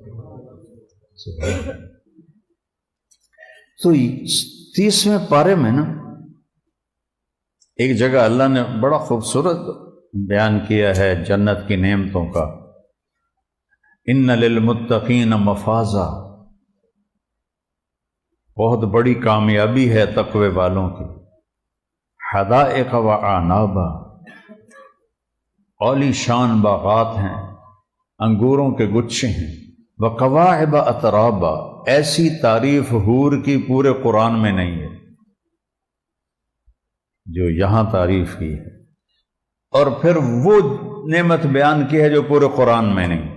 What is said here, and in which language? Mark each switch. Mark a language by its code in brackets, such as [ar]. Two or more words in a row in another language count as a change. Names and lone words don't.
[ur] تو 30ویں پارے میں نا ایک جگہ اللہ نے بڑا خوبصورت بیان کیا ہے جنت کی نعمتوں کا، [ar] ان للمتقین مفازا، [ur] بہت بڑی کامیابی ہے تقوی والوں کی، [ar] حدائق و اعنابا، [ur] عالی شان باغات ہیں، انگوروں کے گچھے ہیں، [ar] وکواعب اترابا، [ur] ایسی تعریف حور کی پورے قرآن میں نہیں ہے جو یہاں تعریف کی ہے، اور پھر وہ نعمت بیان کی ہے جو پورے قرآن میں نہیں۔